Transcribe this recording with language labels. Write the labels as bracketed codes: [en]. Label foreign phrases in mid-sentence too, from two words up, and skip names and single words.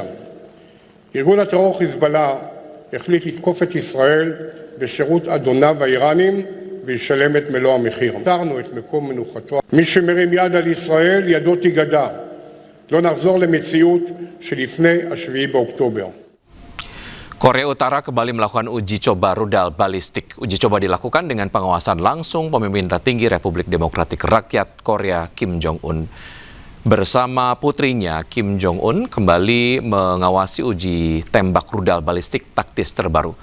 [he] ארגון הטרור חיזבאללה החליט לתקוף את ישראל בשירות אדוניו האיראנים, וישלם את מלוא המחיר. תרנו את מקום מנוחתו. מי שמרים יד על ישראל, ידו תיגדע. לא נחזור למציאות שלפני 7 באוקטובר. [id] Korea Utara kembali melakukan uji coba rudal balistik. Uji coba dilakukan dengan pengawasan langsung pemimpin tertinggi Republik Demokratik Rakyat Korea Kim Jong-un. Bersama putrinya, Kim Jong-un kembali mengawasi uji tembak rudal balistik taktis terbaru.